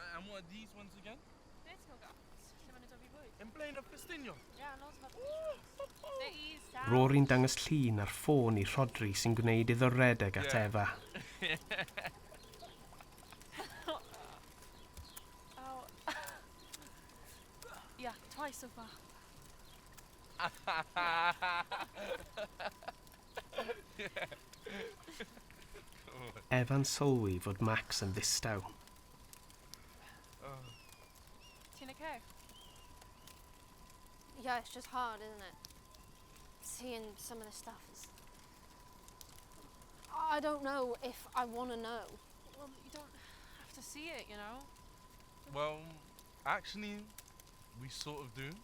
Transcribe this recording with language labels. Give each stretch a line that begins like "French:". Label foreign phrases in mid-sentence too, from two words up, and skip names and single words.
English: And what are these ones again? In Flaenau Ffestiniog?
Welsh: Rory'n dangos llun ar ffôn i Rhodri sy'n gwneud iddo redeg at Efa.
English: Oh. Yeah, twice so far.
Welsh: Efa'n sylwi fod Max yn ddistaw. Ti'n okay?
English: Yeah, it's just hard, isn't it? Seeing some of the stuff is... I don't know if I want to know. Well, you don't have to see it, you know? Well, actually, we sort of do.